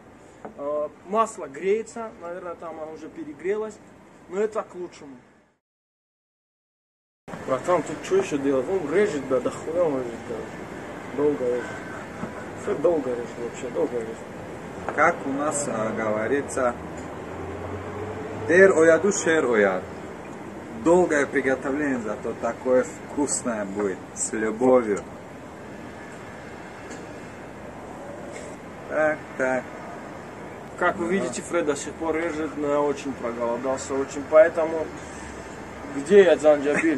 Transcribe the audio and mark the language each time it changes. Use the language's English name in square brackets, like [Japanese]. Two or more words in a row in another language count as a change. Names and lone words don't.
[Russian] Масло греется, наверное, там оно уже перегрелось, но это к лучшему. Братан, тут что еще делать? Он режет, да, дохуя он режет, короче. Долго режет. Фред долго режет, вообще, долго режет. Как у нас говорится, [Tajik] дер ояду шер ояд. [Russian] Долгое приготовление, зато такое вкусное будет, с любовью. Так. Как вы видите, Фред до сих пор режет, но я очень проголодался, поэтому где я, Занджабиль?